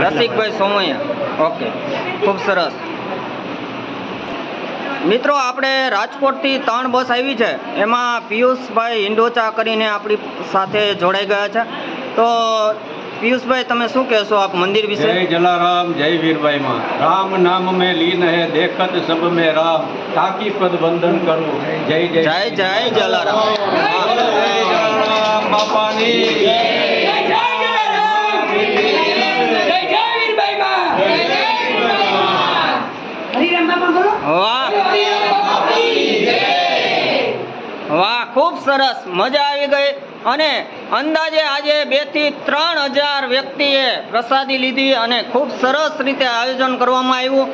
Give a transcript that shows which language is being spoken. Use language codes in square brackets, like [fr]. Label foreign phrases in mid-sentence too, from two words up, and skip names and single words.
[gu] રસિકભાઈ સોમૈયા. ઓકે, ખૂબ સરસ. મિત્રો, આપણે રાજકોટથી 3 બસ આવી છે. એમાં પિયુષભાઈ હિંડોચા કરીને આપણી સાથે જોડાઈ ગયા છે. તો પિયુષભાઈ, તમે શું કહેશો આપ મંદિર વિશે? જય જલારામ, જય વીરબાઈમાં. [hi] राम नाम में लीन है, देखत सब में राम, ताकी पद वंदन करूं. जय जय [gu] જય જય જલારામ. જય જલારામ બાપાની જય. વાહ વાહ, ખૂબ સરસ, મજા આવી ગઈ. અને અંદાજે આજે 2 થી 3 હજાર વ્યક્તિએ પ્રસાદી લીધી અને ખૂબ સરસ રીતે આયોજન કરવામાં આવ્યું.